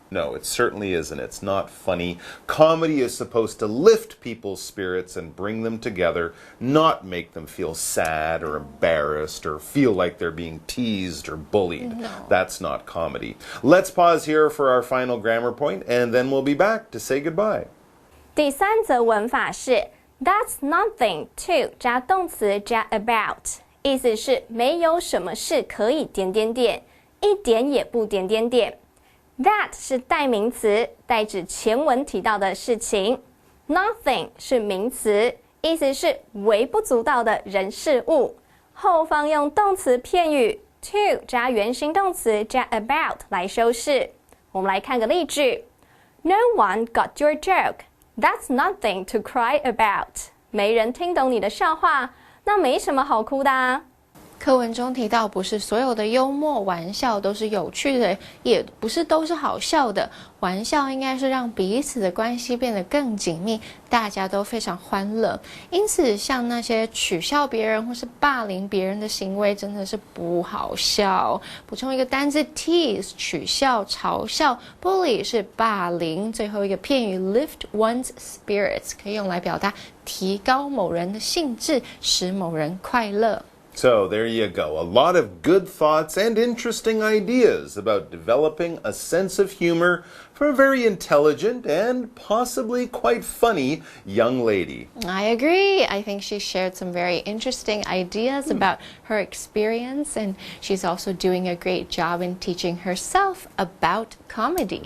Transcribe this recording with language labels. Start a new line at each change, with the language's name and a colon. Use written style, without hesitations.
English: No, it certainly isn't. It's not funny. Comedy is supposed to lift people's spirits and bring them together, not make them feel sad or embarrassed or feel like they're being teased or bullied. No. That's not comedy. Let's pause here for our final grammar point, and then we'll be back to say goodbye.
Chinese: 第三则文法是
English: That's nothing to
Chinese: 加动词加
English: about，
Chinese: 意思是没有什么事可以点点点，一点也不点点点。 That 是代名词，代指前文提到的事情。 Nothing 是名词，意思是微不足道的人事物。后方用动词片语 to 加原形动词加 about 来修饰。我们来看个例句
English: ：No one got your joke. That's nothing to cry about.
Chinese: 没人听懂你的笑话，那没什么好哭的啊。课文中提到，不是所有的幽默玩笑都是有趣的，也不是都是好笑的。玩笑应该是让彼此的关系变得更紧密，大家都非常欢乐。因此，像那些取笑别人或是霸凌别人的行为，真的是不好笑。补充一个单字 tease 取笑、嘲笑 ，bully 是霸凌。最后一个片语
English: lift one's spirits
Chinese: 可以用来表达提高某人的兴致，使某人快乐。
English: So there you go. A lot of good thoughts and interesting ideas about developing a sense of humor for a very intelligent and possibly quite funny young lady. I agree. I think she shared some very interesting ideas about her experience, and she's also doing a great job in teaching herself about comedy.